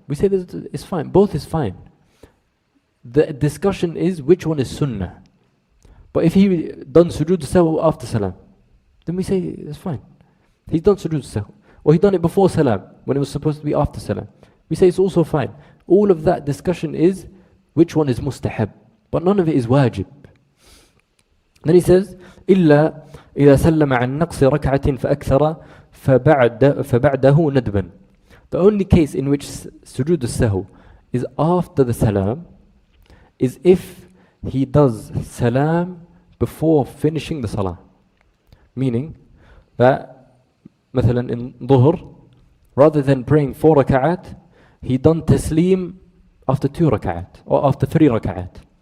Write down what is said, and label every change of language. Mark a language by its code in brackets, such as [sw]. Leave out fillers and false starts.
[en] We say that it's fine, both is fine. The discussion is which one is sunnah. But if he done sujood sahw after salam, then we say it's fine. He's done sujood sahw. Or he done it before salam when it was supposed to be after salam. We say it's also fine. All of that discussion is which one is mustahab. But none of it is wajib. Then he says, [ar] إلا إذا سلم عن نقص ركعة فأكثر فبعده ندبا. [en] The only case in which sujood al-sahw is after the salam is if he does salam before finishing the salah. Meaning that, [ar] مثلا [en] in dhuhr, rather than praying 4 rak'at, he done taslim after 2 rak'at or after 3 rak'at.